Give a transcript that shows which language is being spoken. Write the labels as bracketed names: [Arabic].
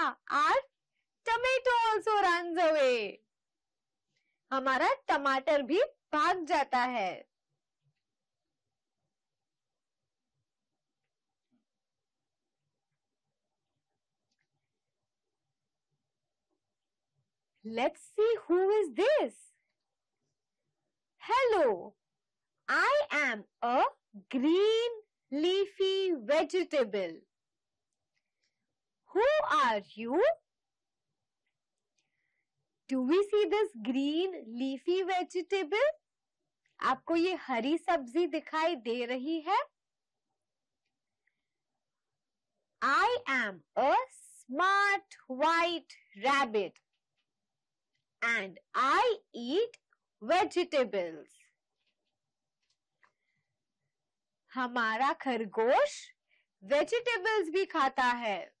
[English] Our tomato also runs away. [Hindi] हमारा टमाटर भी भाग जाता है. [English] Let's see who is this. Hello, I am a green leafy vegetable. Who are you? Do we see this green leafy vegetable? [Hindi] आपको ये हरी सब्जी दिखाई दे रही है? [English] I am a smart white rabbit and I eat vegetables. [Hindi] हमारा खरगोश vegetables भी खाता है.